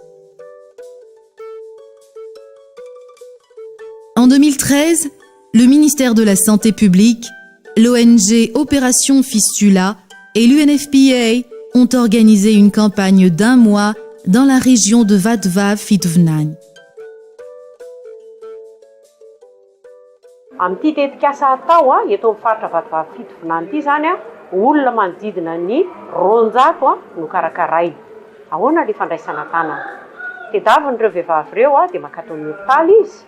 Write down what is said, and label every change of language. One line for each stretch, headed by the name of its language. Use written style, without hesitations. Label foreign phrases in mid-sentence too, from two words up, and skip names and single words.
French: En 2013, le ministère de la Santé publique, l'ONG Opération Fistula et l'UNFPA ont organisé une campagne d'1 mois dans la région de Vadva Fitovnany.
Malagasy: Amin'ity tetikasa atao eto amin'ny faritra Vadva Fitovnany ity zany olona manodidina ny 200 no karakarainy. Ahoana le fandraisana tanana? Tediavin'ireo vehivavy ireo dia mankato amin'ny hopitaly izy.